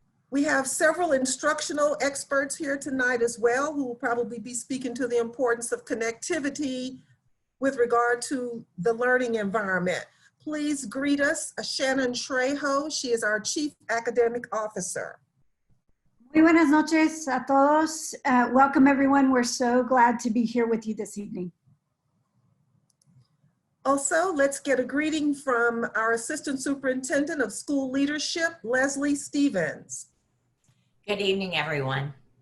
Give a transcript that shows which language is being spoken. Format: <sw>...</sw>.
<en>We have several instructional experts here tonight as well who will probably be speaking to the importance of connectivity with regard to the learning environment. Please greet us, Shannon Trejo. She is our Chief Academic Officer.</en> <es>Muy buenas noches a todos.</es> <en>Welcome everyone. We're so glad to be here with you this evening. Also, let's get a greeting from our Assistant Superintendent of School Leadership, Leslie Stevens. Good evening, everyone.</en>